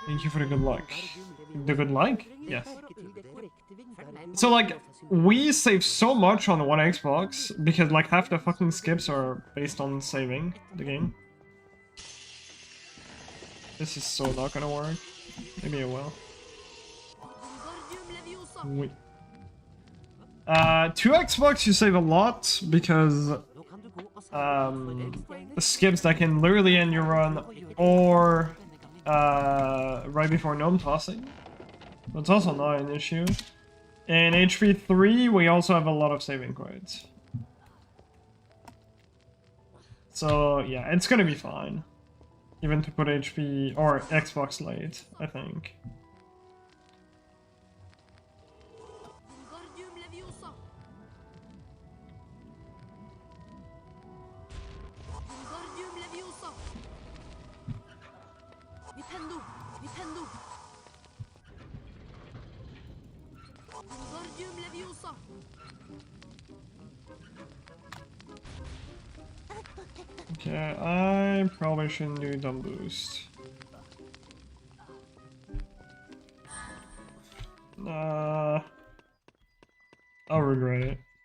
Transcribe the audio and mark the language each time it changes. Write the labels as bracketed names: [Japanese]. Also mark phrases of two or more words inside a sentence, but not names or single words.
[English] Thank you for the good luck. Wingardium The good luck? Leviosa. Yes. [Norwegian] Legg merke til det korrekte Wingardium [English] So like [Norwegian] Leviosa-symbolet. [English] we save so much on one Xbox because like half the fucking skips are based on saving the game. This is so not gonna work. Maybe it will. Wingardium Leviosa. Wait. 2 Xbox you save a lot because [Norwegian] Nå kan du gå og samle for X-steiner. [English] the skips that can literally end your run or right before gnome tossing. That's also not an issue. In HP 3 we also have a lot of saving points. So yeah, it's gonna be fine. Even to put HP or Xbox late, I think. Wingardium Leviosa. Wingardium Leviosa. Nintendo. Nintendo. Wingardium Leviosa. Okay, I probably shouldn't do dumb boost. I'll regret it.